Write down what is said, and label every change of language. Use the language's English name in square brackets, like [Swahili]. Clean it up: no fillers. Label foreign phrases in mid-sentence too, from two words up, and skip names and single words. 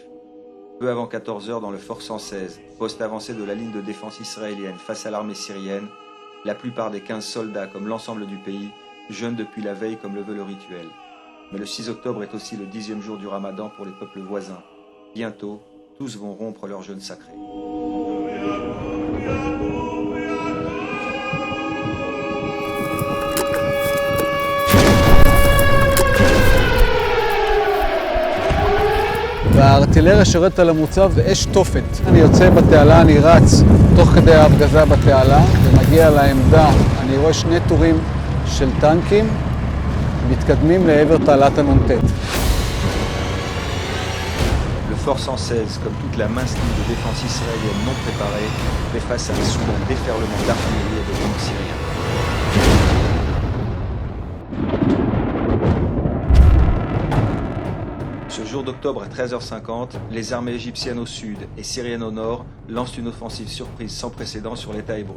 [French] Peu avant 14 heures dans le fort 116, poste avancé de la ligne de défense israélienne face à l'armée syrienne, la plupart des 15 soldats, comme l'ensemble du pays, jeûnent depuis la veille comme le veut le rituel. Mais le 6 octobre est aussi le 10e jour du Ramadan pour les peuples voisins. Bientôt, tous vont rompre leur jeûne sacré. [Hebrew] והארטילריה שורדת על המוצב זה אש תופת. אני יוצא בתעלה, אני רץ תוך כדי ההפגזה בתעלה ומגיע לעמדה. אני רואה שני טורים של טנקים מתקדמים לעבר תעלת הנ"ט. [French] Le fort 116, comme toute la mince ligne de défense israélienne non préparée, fait face à un soudain déferlement d'artillerie et de bombes syriens. Ce jour d'octobre à 13h50, les armées égyptiennes au sud et syriennes au nord lancent une offensive surprise sans précédent sur l'État hébreu.